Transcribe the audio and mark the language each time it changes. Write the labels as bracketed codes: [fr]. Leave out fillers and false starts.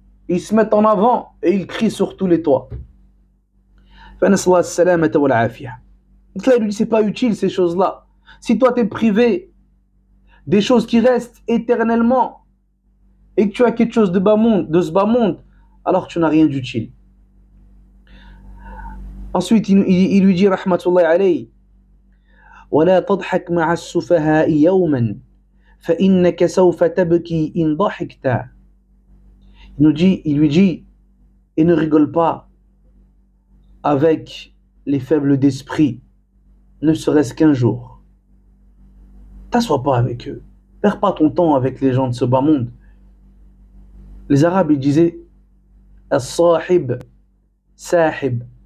[fr] Ils se mettent en avant et ils crient sur tous les toits. Donc là, il lui dit, c'est pas utile ces choses-là. Si toi, tu es privé des choses qui restent éternellement et que tu as quelque chose de bas monde, de ce bas monde, alors tu n'as rien d'utile. Ensuite, il lui dit, [ar] rahmatullahi alayhi, ولا تضحك مع السفهاء يوما فإنك سوف تبكي إن ضحكت. [fr] Il lui dit, et ne rigole pas avec les faibles d'esprit, ne serait-ce qu'un jour. T'assois pas avec eux. Perds pas ton temps avec les gens de ce bas monde. Les Arabes, ils disaient, as-sahib, sahib.